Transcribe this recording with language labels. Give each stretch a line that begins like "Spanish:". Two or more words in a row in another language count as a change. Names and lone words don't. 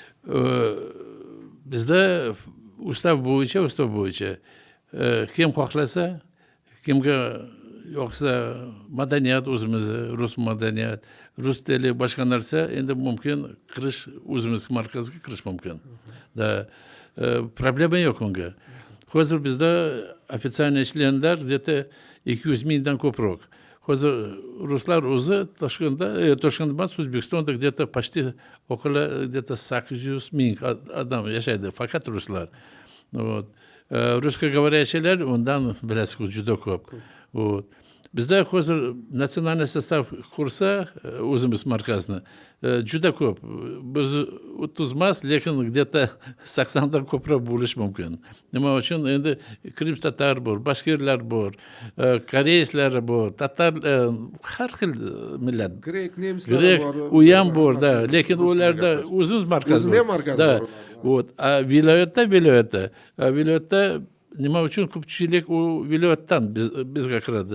Uzbek: Bizda ustav bo'yicha kim xohlasa, kimga yo'qsa madaniyat o'zimiz, rus madaniyat, rus tili boshqa narsa endi mumkin kirish, o'zimiz markazga kirish mumkin. Da problema yo'q unga. Hozir bizda официальный ishlaydilar где-то 200 mingdan ko'proq. Hozir ruslar o'zi Toshkentda emas, O'zbekistonda
Russian: где-то почти около где-то
Uzbek: 800 ming odam yashaydi, faqat ruslar. Вот. Русскоговорящийлер undan bilasiz juda ko'p. Вот. Bizda hozir
Russian: национальный состав
Uzbek: qursa o'zimiz markazni juda ko'p. Biz 30 emas, lekin где-то 80 dan ko'proq bo'lish mumkin. Nima uchun? Endi Krim tatar bor, bashkirlar bor, koreyslar bor, tatar, har xil millat. Grek, nemislar bor. U ham bor, da, lekin ularda o'zimiz markaz bor. O'zini markaz bor. Вот. A viloyatda nima uchun ko'pchilik u viloyatdan bizga kiradi.